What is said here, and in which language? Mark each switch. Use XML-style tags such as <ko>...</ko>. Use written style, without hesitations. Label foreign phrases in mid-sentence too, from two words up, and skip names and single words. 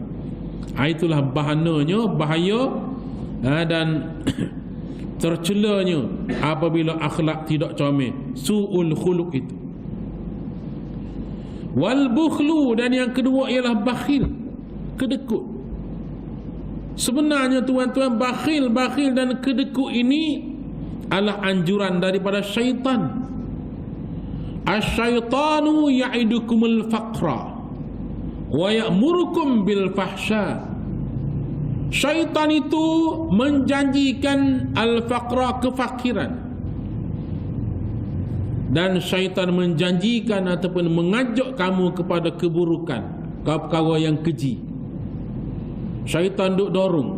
<ms>Itulah bahananya, bahaya dan tercelanya apabila akhlak tidak comel,</ms> <ar>سوء الخلق</ar> <ms>itu.</ms> <ar>والبخل,</ar> <ms>dan yang kedua ialah bakhil, kedekut. Sebenarnya tuan-tuan, bakhil dan kedekut ini adalah anjuran daripada syaitan.</ms> <ar>الشيطان يعدكم الفقر ويأمركم بالفحشاء.</ar> <ms>Syaitan itu menjanjikan al-faqra, kefakiran, dan syaitan menjanjikan ataupun mengajak kamu kepada keburukan, perkara yang keji. Syaitan duduk dorong.</ms>